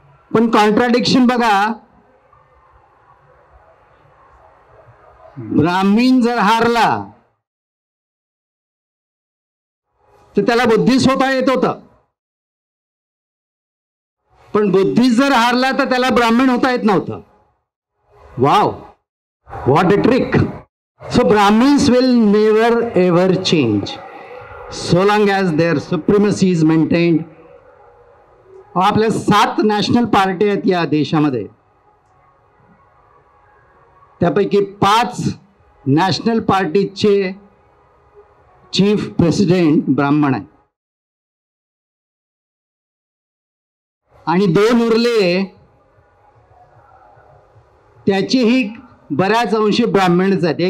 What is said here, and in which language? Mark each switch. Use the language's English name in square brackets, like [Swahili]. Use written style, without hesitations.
[Marathi] पण कॉन्ट्राडिक्शन बघा, ब्राह्मण जर हारला तर त्याला बुद्धिस्ट होता येत होतं, पण बुद्धिस्ट जर हारला तर त्याला ब्राह्मण होता येत नव्हतं. [English] Wow, what a trick. So Brahmins will never ever change so long as their supremacy is maintained. [Marathi] आपल्या 7 नॅशनल पार्टी आहेत या देशामध्ये, त्यापैकी 5 नॅशनल पार्टीचे चीफ प्रेसिडेंट ब्राह्मण आहे आणि 2 उरले त्याचेही बऱ्याच अंशी ब्राह्मणच आहेत.